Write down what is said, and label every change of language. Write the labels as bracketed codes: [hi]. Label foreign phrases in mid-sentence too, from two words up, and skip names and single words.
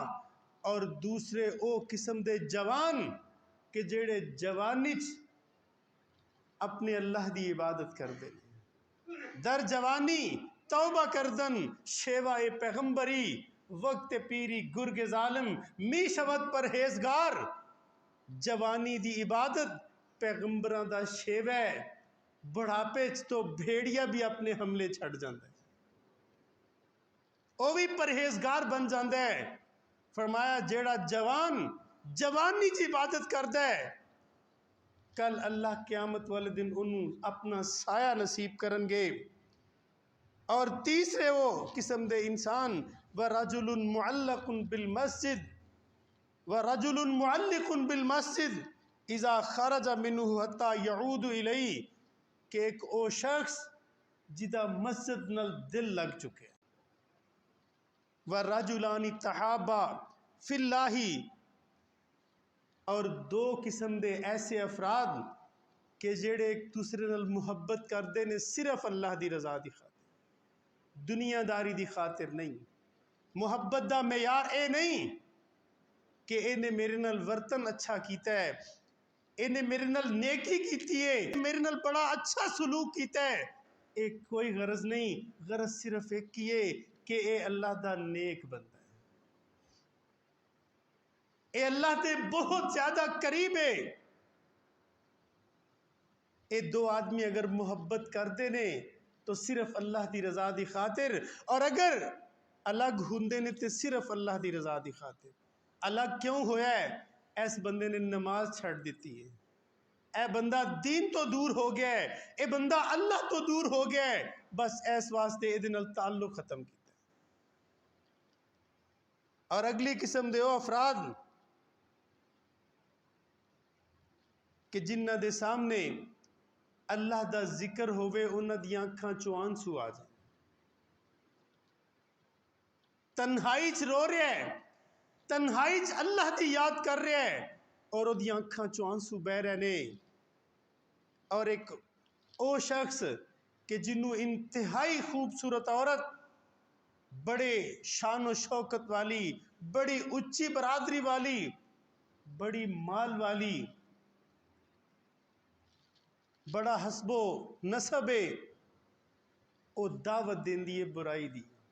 [pa] اور دوسرے او قسم دے جوان کہ جڑے جوانی اپنے اللہ دی عبادت کر دے [fa] در جوانی توبہ کردن شیوائے پیغمبری وقت پیری گرگ ظالم می شود پرہیزگار. [pa] جوانی دی عبادت پیغمبران دا شیوہ بڑھاپے تو بھیڑیا بھی اپنے حملے چھڑ جاندے او بھی پرہیزگار بن جاندے. فرمایا جیڑا جوانی کی عبادت کردا ہے کل اللہ قیامت والے دن انہوں اپنا سایہ نصیب کرن گے. اور تیسرے وہ قسم دے انسان [ar] وَرَجُلٌ مُعَلَّقٌ بِالْمَسْجِدِ وَرَجُلٌ مُعَلِّقٌ بِالْمَسْجِدِ اِذَا خَرَجَ مِنْهُ حَتَّى يَعُودُ إِلَيْهِ. [pa] کہ ایک او شخص جدا مسجد نل دل لگ چکے. [ar] وَرَجُلَانِ تَحَابَّا فِي اللَّهِ. [pa] اور دو قسم دے ایسے افراد کہ جڑے ایک دوسرے نال محبت کردے نے صرف اللہ دی رضا دی خاطر، دنیا داری دی خاطر نہیں۔ محبت دا معیار اے نہیں کہ انہیں میرے نال ورتن اچھا کیتا ہے، انہیں میرے نال نیکی کیتی ہے، میرے نال بڑا اچھا سلوک کیتا ہے، ایک کوئی غرض نہیں، غرض صرف ایک کیے کہ اے اللہ دا نیک بندہ ہے، اے اللہ دے بہت زیادہ قریب ہے۔ اے دو آدمی اگر محبت کردے نے تو صرف اللہ دی رضا دی خاطر، اور اگر الگ ہوندے نے تو صرف اللہ دی رضا دی خاطر۔ الگ کیوں ہویا ہے؟ اس بندے نے نماز چھڑ دیتی ہے، اے بندہ دین تو دور ہو گیا ہے، اے بندہ اللہ تو دور ہو گیا ہے، بس اس واسطے اے دے نال تعلق ختم کیتا ہے۔ اور اگلی قسم دے او افراد کہ جنہ دے سامنے اللہ دا ذکر ہوئے انہ دی آنکھاں چو آنسو آ جائیں، تنہائی چ رو رہے ہیں، تنہائی چ اللہ دی یاد کر رہے ہیں اور وہ دی آنکھاں چو آنسو بہ رہے نے۔ اور ایک او شخص کہ جنہوں انتہائی خوبصورت عورت، بڑے شان و شوکت والی، بڑی اچھی برادری والی، بڑی مال والی، بڑا حسب و نسب ہے، او دعوت دین دیئے برائی دی۔